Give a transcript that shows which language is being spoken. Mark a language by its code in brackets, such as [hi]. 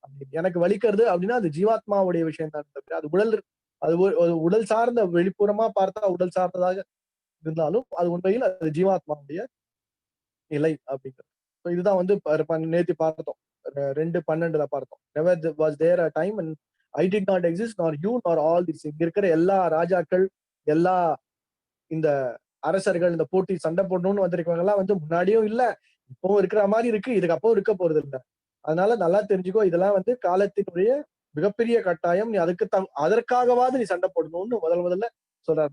[ta] எனக்கு வலிக்கிறது அப்படின்னா அது ஜீவாத்மாவுடைய விஷயம் தான் தவிர அது உடல், அது ஒரு உடல் சார்ந்த, வெளிப்புறமா பார்த்தா உடல் சார்ந்ததாக இருந்தாலும் அது உண்மையில் அது ஜீவாத்மாவுடைய நிலை அப்படிங்கிறது. இதுதான் வந்து நேத்து பார்த்தோம், 2:12 பார்த்தோம். [en] Never was there a time when I did not exist nor you nor all these. [ta] இங்க இருக்கிற எல்லா ராஜாக்கள், எல்லா இந்த அரசர்கள், இந்த போட்டி சண்டை போடணும்னு வந்திருக்கவங்க எல்லாம் வந்து முன்னாடியும் இல்ல, இப்பவும் இருக்கிற மாதிரி இருக்கு, இதுக்கு அப்பவும் இருக்க போறது இல்லை. அதனால நல்லா தெரிஞ்சுக்கோ, இதெல்லாம் வந்து காலத்தினுடைய மிகப்பெரிய கட்டாயம். நீ அதற்காகவாது நீ சண்டை போடணும்னு முதல்ல சொல்றாரு.